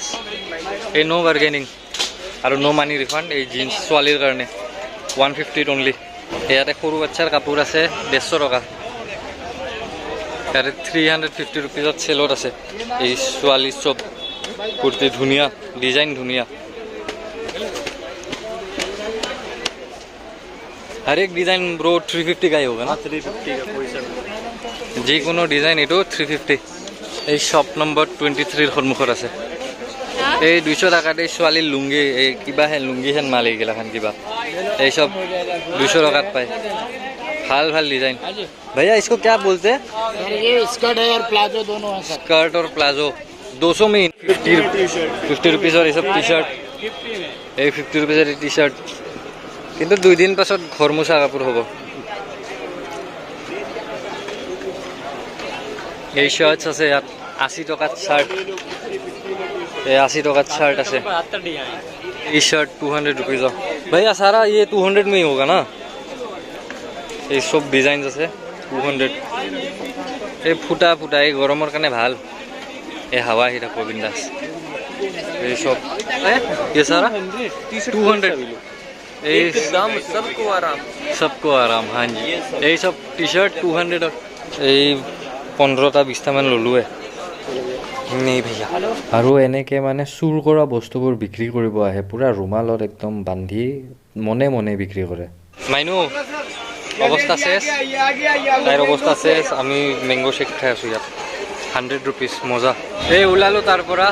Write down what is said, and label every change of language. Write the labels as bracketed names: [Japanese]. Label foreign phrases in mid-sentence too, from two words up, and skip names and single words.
[Assamese] এই [English] no bargaining [Assamese] আৰু [English] no money refund. [Assamese] এই জিন্স ছোৱালীৰ কাৰণে 150 অনলি। ইয়াতে সৰু বাচ্চাৰ কাপোৰ আছে 150 টকা। ইয়াতে 350 ৰুপিজত চেলত আছে এই ছোৱালী চব কুৰ্তি, ধুনীয়া ডিজাইন, ধুনীয়া। [Hindi] हर एक [English] design bro [Hindi] 350 का ही होगा ना? 350 का कोई सब [Assamese] যিকোনো ডিজাইন এইটো 350। এই [English] shop number [Assamese] 23 সন্মুখত আছে। এই 200 টাকাত এই ছোৱালীৰ লুংগি, এই কিবা হেন লুংগি হেন মাল এইগিলাখান কিবা, এই সব 200 টাকাত পায়। ভাল ভাল ডিজাइन। [Hindi] भैया इसको क्या बोलते हैं? ये स्कर्ट है और प्लाजो दोनों है सर। स्कर्ट और प्लाजो 200 में 50 रुपीज और ये सब [English] T shirt [Hindi] 50 रुपीजर [English] T shirt. [Assamese] কিন্তু 2 দিন পাছত ঘৰ মোচা কাপোৰ হ'ব। এই শার্টস আছে ইয়াত 80 টাকাত শার্ট, এই 80 টাকাত শার্ट আছে। [Hindi] ये शर्ट 200 रुपीज। भैया सारा ये 200 में ही होगा ना? ये सब डिजाइन আছে 200। [Assamese] এই ফুটা এই গৰমৰ কাৰণে ভাল, এই হাৱা আহি থাকিব বিন্দাছ। এই সব [Hindi] ये सारा 200। [Assamese] এই দাম [Hindi] सबको आराम। हाँ जी এই সব [English] T shirt [Hindi] 200। এই 15টা 20টা মান ললোৱে নেই ভैया। [Assamese] আৰু এনেকে মানে চুৰ কৰা বস্তুবোৰ বিক্ৰী কৰিব আহে, পুৰা ৰুমালত একদম বান্ধি মনে মনে বিক্ৰী কৰে। মাইনু অৱস্থা শেষ, তাইৰ অৱস্থা শেষ। আমি [English] mango shake [Assamese] খাই আছোঁ ইয়াত 100 रुपीज। মজা। এই ওলালোঁ তাৰ পৰা।